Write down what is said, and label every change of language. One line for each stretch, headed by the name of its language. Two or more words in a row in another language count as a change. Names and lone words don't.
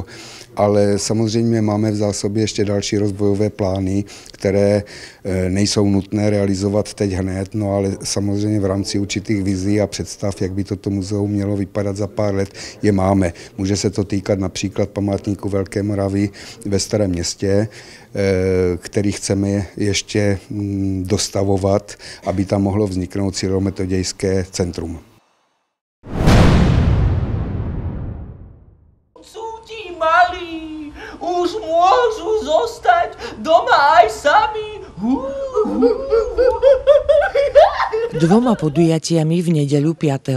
Czech: Ale samozřejmě máme v zásobě ještě další rozvojové plány, které nejsou nutné realizovat teď hned, no ale samozřejmě v rámci určitých vizí a představ, jak by toto muzeum mělo vypadat za pár let, je máme. Může se to týkat například památníku Velké Moravy ve Starém Městě, který chceme ještě dostavovat, aby tam mohlo vzniknout cyrilometodějské centrum.
Slovak: Malí, už môžu zostať doma aj sami. Dvoma podujatiami v nedeľu 5.